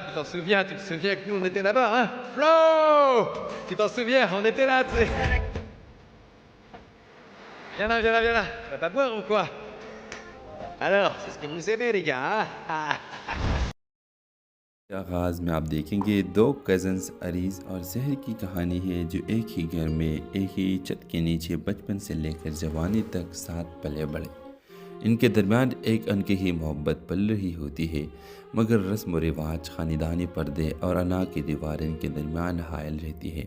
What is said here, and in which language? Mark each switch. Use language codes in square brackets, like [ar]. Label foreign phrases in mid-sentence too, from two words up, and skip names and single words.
[fr] Tu t'en souviens? Tu te souviens que nous, on était là-bas, hein? Flo! Tu t'en souviens? On était là, tu sais. Viens là, viens là, viens là. Tu vas pas boire ou quoi? Alors, c'est ce que vous aimez, les gars, hein? [ur] آغاز میں آپ دیکھیں گے دو کزنز اریز اور زہر کی کہانی ہے جو ایک ہی گھر میں ایک ہی چھت کے نیچے بچپن سے لے کر جوانی تک ساتھ پلے بڑھے. ان کے درمیان ایک ان کہی محبت پل رہی ہوتی ہے، مگر رسم و رواج، خاندانی پردے اور انا کی دیواریں ان کے درمیان حائل رہتی ہے.